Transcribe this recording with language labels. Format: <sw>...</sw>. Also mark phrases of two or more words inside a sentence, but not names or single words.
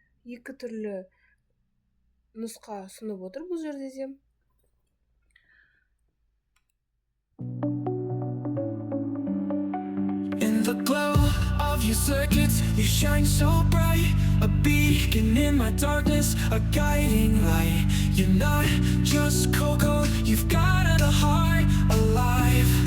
<kk>екі түрлі нұсқа ұсынып отыр бұл жерде де.</kk> <en>In the glow of your circuits, you shine so bright. A beacon in my darkness, a guiding light. You're not just cocoa, you've got a heart alive.</en>